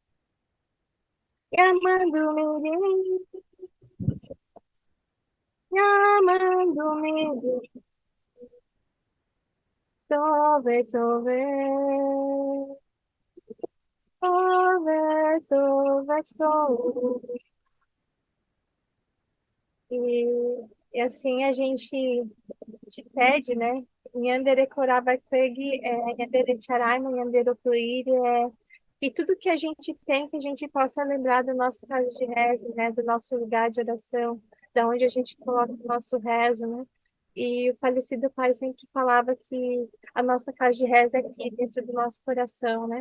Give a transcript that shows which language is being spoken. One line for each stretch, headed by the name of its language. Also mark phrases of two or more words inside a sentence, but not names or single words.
Guarani: Yamando mirim, yamando mirim. Tove, tove. Tove, tove, tove.
Portuguese: E assim a gente te pede, né?
Guarani: Nyandere koraba kwegi, nyandere charaima, nyandere opuire,
Portuguese: e tudo que a gente tem, que a gente possa lembrar do nosso caso de rezo, né? Do nosso lugar de oração, da onde a gente coloca o nosso rezo, né? E o falecido pai sempre falava que a nossa casa de rezo é aqui dentro do nosso coração, né?